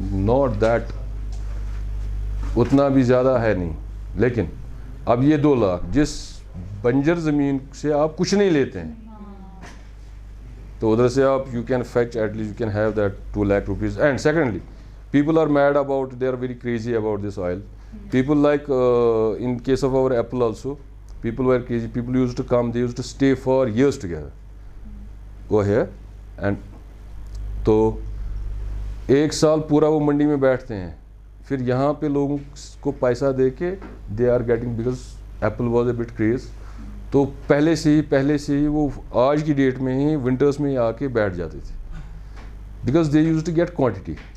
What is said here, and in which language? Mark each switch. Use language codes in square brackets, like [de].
[en] Not that [ur] اتنا بھی زیادہ ہے نہیں, لیکن اب یہ 2 لاکھ جس بنجر زمین سے آپ کچھ نہیں لیتے ہیں, تو ادھر سے آپ [en] you can fetch, at least you can have that 2 lakh rupees. And secondly, people are mad about, they are very crazy about this oil. People like in case of our apple also, people were crazy. People used to come, they used to stay for years together. Go here and [ur] تو 1 سال پورا وہ منڈی میں بیٹھتے ہیں, پھر یہاں پہ لوگوں کو پیسہ دے کے [en] they are getting, because apple was a bit craze, [ur] تو پہلے سے ہی وہ آج کی ڈیٹ میں ہی ونٹرز میں آ کے بیٹھ جاتے تھے, [en] because they used to get quantity.